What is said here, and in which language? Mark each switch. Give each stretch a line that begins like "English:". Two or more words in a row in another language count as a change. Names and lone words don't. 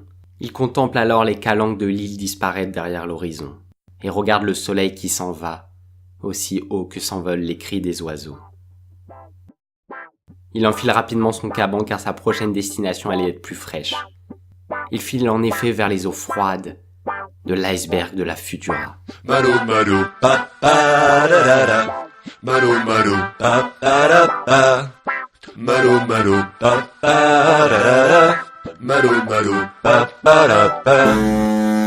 French: Il contemple alors les calanques de l'île disparaître derrière l'horizon, et regarde le soleil qui s'en va, aussi haut que s'envolent les cris des oiseaux. Il enfile rapidement son caban car sa prochaine destination allait être plus fraîche. Il file en effet vers les eaux froides de l'iceberg de la Futura. Malo Malo, pa pa da da da. Malo Malo, pa pa da pa. Malo Malo, pa pa da da da. Malo Malo, pa pa da pa.